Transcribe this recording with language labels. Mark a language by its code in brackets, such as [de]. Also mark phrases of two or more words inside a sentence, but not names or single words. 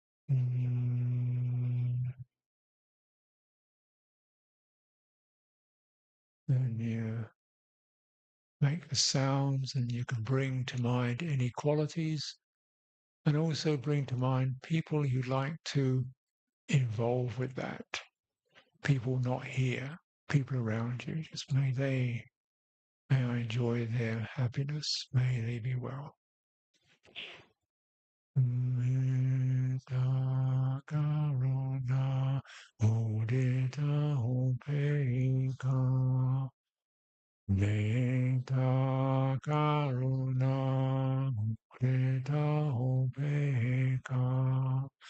[en] And you make the sounds, and you can bring to mind any qualities, and also bring to mind people you like to involve with that. People not here, people around you. Just may I enjoy their happiness. May they be well. [pi] Metta karuna mudita upekkha. Metta karuna mudita upekkha.